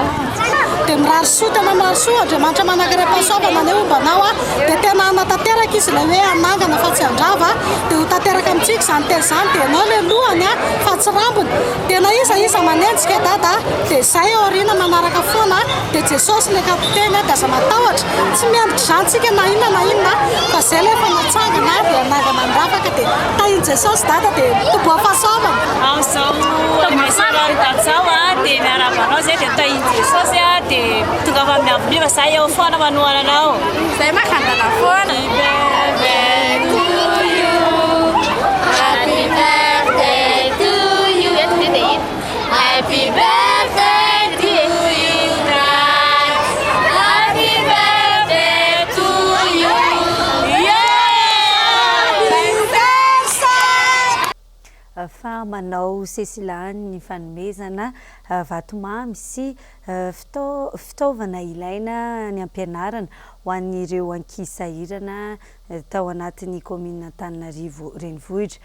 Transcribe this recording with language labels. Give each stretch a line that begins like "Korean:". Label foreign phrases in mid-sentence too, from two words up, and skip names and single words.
Malagasy: Dia mirary soa tena mirary soa Andriamanitra manankaram-pahasoavana ny ombanao dia tena hanatanteraka izy ilay hoe anangana fa tsy handrava dia ho tanteraka amintsika izany teny izany dia ianao ilay lohany fa tsy rambony tena iza manenjika dada dia izay aoriana manaraka foana dia Jesosy ny kapiteny dia aza matahotra tsy miambitra izany tsika na inona zay le fanatsangana dia nagana andravaka dia tahiny Jesosy dada dia toboa fahasoavana. Amin'izao tamin'izao dia miarabanao zay dia tahiny Jesosy dia tonga fa miavoliva zahay eo foana manoana anao. Zay makandana foana.
English: Happy birthday to you. Happy birthday to you, Christ. Happy birthday to you.
Malagasy: Fa manao sesilany ny fanomezana vatomamy sy fitaovana ilaina ny ampianarana ho an'ireo ankizy sahirana tao anatin'ny commune Antananarivo renivohitra.